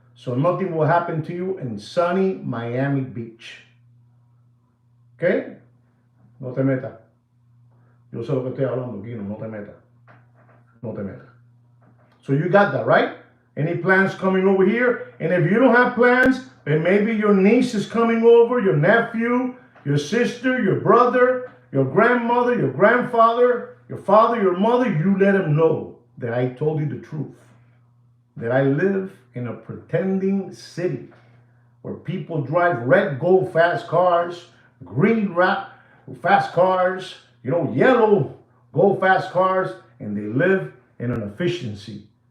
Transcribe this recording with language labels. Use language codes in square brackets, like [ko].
[en] So nothing will happen to you in sunny Miami Beach. Okay? [es] No te metas. Yo sé lo que estoy hablando, Kino. No te metas. [en] So you got that, right? Any plans coming over here? And if you don't have plans, then maybe your niece is coming over, your nephew, your sister, your brother, your grandmother, your grandfather, your father, your mother, you let them know that I told you the truth. That I live in a pretending city where people drive red, gold, fast cars, green, wrap, fast cars, yellow, gold, fast cars, and they live in an efficiency.